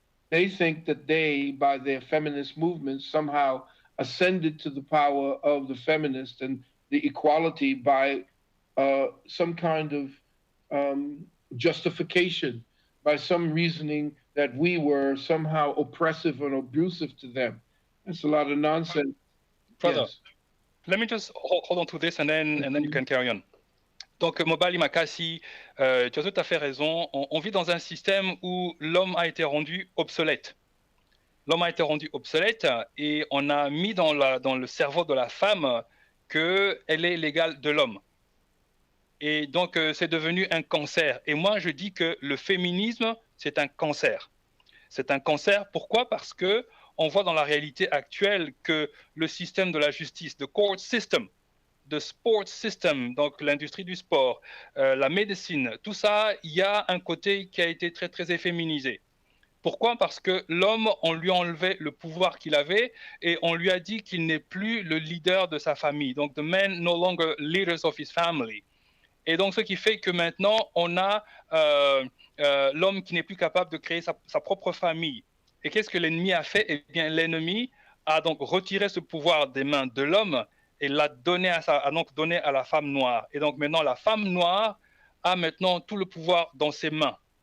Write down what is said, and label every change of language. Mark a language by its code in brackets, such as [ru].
[en] They think that they, by their feminist movement, somehow ascended to the power of the feminist and the equality by some kind of justification, by some reasoning that we were somehow oppressive and abusive to them. That's a lot of nonsense. Brother, Yes. let me just hold on to this and then you can carry on. [fr] Donc, Mobali Makasi, tu as tout à fait raison. On vit dans un système où l'homme a été rendu obsolète. L'homme a été rendu obsolète et on a mis dans le cerveau de la femme qu'elle est l'égale de l'homme. Et donc, c'est devenu un cancer. Et moi, je dis que le féminisme, c'est un cancer. C'est un cancer, pourquoi? Parce que on voit dans la réalité actuelle que le système de la justice, [en] the court system, the sport system, [fr] donc l'industrie du sport, la médecine, tout ça, il y a un côté qui a été très, très efféminisé. Pourquoi? Parce que l'homme, on lui a enlevé le pouvoir qu'il avait et on lui a dit qu'il n'est plus le leader de sa famille. Donc, [en] the man no longer leaders of his family. [fr] Et donc, ce qui fait que maintenant, on a l'homme qui n'est plus capable de créer sa propre famille. Et qu'est-ce que l'ennemi a fait? Eh bien, l'ennemi a donc retiré ce pouvoir des mains de l'homme et l'a donné a donc donné à la femme noire. Et donc maintenant, la femme noire a maintenant tout le pouvoir dans ses mains.